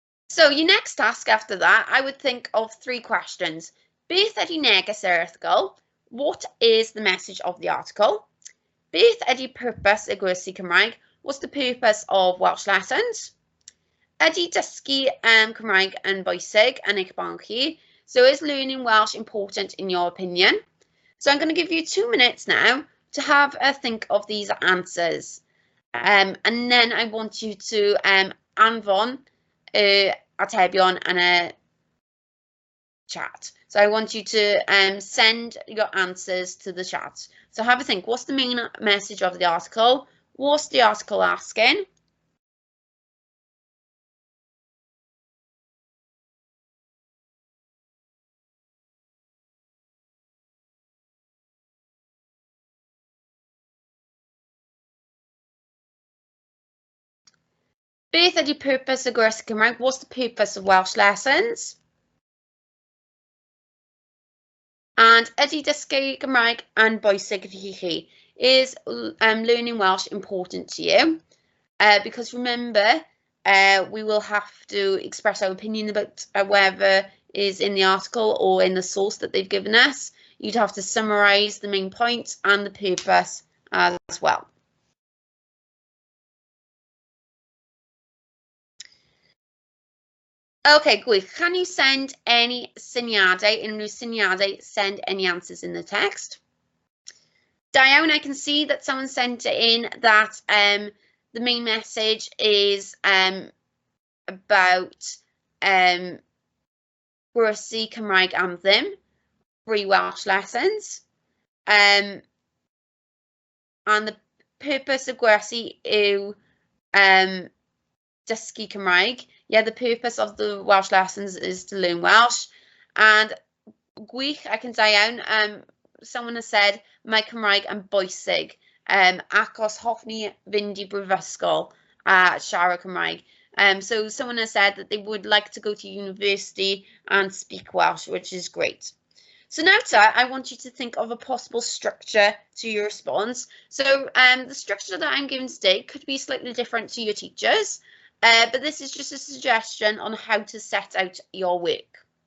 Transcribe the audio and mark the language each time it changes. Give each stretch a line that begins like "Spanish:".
English: So your next task after that, I would think of 3 questions.
Welsh: Beth ydy neges yr erthygl?
English: What is the message of the article?
Welsh: Beth ydy purpose y gwersi Cymraeg?
English: What's the purpose of Welsh lessons?
Welsh: Ydy dysgu Cymraeg yn bwysig yn eich barn chi?
English: So is learning Welsh important in your opinion? So I'm going to give you 2 minutes now to have a think of these answers. And then I want you to
Welsh: anfon atebion yn
English: a chat. So I want you to send your answers to the chat. So have a think. What's the main message of the article? What's the article asking?
Welsh: Beth ydy purpose y gwersi Cymraeg?
English: What's the purpose of Welsh lessons?
Welsh: And ydy dysgu Cymraeg yn bwysig i chi?
English: Is learning Welsh important to you? Because remember, we will have to express our opinion about whatever is in the article or in the source that they've given us. You'd have to summarise the main points and the purpose as well. Okay, gwych. Can you send any
Welsh: syniadau, unrhyw syniadau,
English: send any answers in the text?
Welsh: Da iawn,
English: I can see that someone sent in that the main message is about
Welsh: Gwersi Cymraeg am ddim,
English: free Welsh lessons. And the purpose of Gwersi yw
Welsh: dysgu Cymraeg.
English: Yeah, the purpose of the Welsh lessons is to learn Welsh.
Welsh: And gwych ac yn da iawn,
English: someone has said,
Welsh: mae Cymraeg yn bwysig, achos hoffwn fynd I brifysgol a siarad Cymraeg.
English: So someone has said that they would like to go to university and speak Welsh, which is great. So now, I want you to think of a possible structure to your response. So the structure that I'm giving today could be slightly different to your teachers, but this is just a suggestion on how to set out your work.